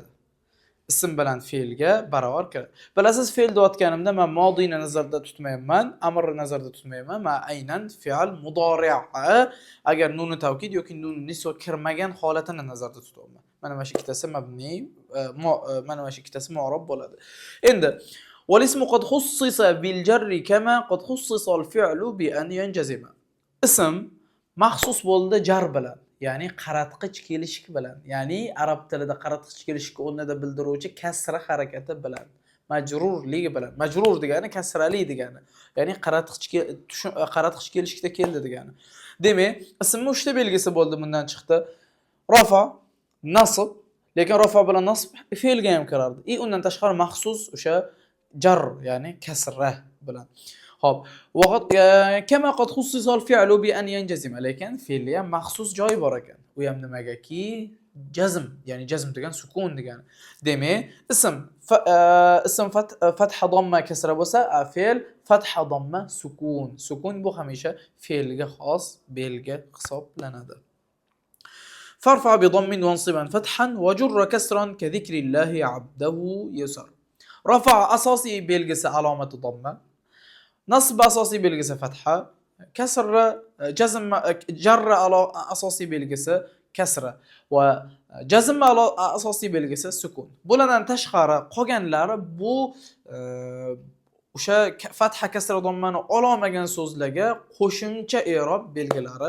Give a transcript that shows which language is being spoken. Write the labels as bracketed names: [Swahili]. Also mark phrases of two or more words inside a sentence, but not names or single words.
[Uzbek] Ism bilan fe'lga barobar kiradi. Bilasiz, fe'l deyotganimda men modiyni nazarda tutmayman, amrni nazarda tutmayman. Men aynan fe'l mudori'a agar nuni tavkid yoki nun nisva kirmagan holatini nazarda tutaman. Mana mana shu ikkitasi mabni, mana mana shu ikkitasi mu'rab bo'ladi. [Arabic] Endi والاسم قد خصص بالجر كما قد خصص الفعل بأن ينجزما. [Uzbek] Ism maxsus bo'ldi jar bilan. Ya'ni qaratqich kelishik bilan, ya'ni arab tilida qaratqich kelishikni o'rnida bildiruvchi kasra harakati bilan, majrurligi bilan. Majrur degani kasrali degani. Ya'ni qaratqich kelishikda keldi degani. Demak, ismning 3 ta belgisi bo'ldi, bundan chiqdi. Rafa, nasb, lekin rafa bilan nasb fe'lga ham kirardi. Undan tashqari maxsus o'sha jar, ya'ni kasra bilan. Xo'p, vaqt [Arabic] كما قد خصص الفعل بأن ينجزما, [Uzbek] lekin fe'lli ham maxsus joyi bor ekan. U ham nimagaki? Jazm, ya'ni jazm degan sukun degani. Demak, ism fatha damma kasra bo'lsa, fe'l fatha damma sukun. Sukun bu hamisha fe'lga xos belgi hisoblanadi. [Arabic] فارفع بضم وانصبن فتحا وجر كسرا كذكر الله عبده يسر. [Uzbek] Rafa asosiy belgisi alomati damma. Nasb asosiy belgisi fatha, kasra jazm jarra asosiy belgisi kasra va jazm asosiy belgisi sukun. Bulardan tashqari qolganlari bu o'sha fatha, kasra, dammani olmagan so'zlarga qo'shimcha i'rob belgilari.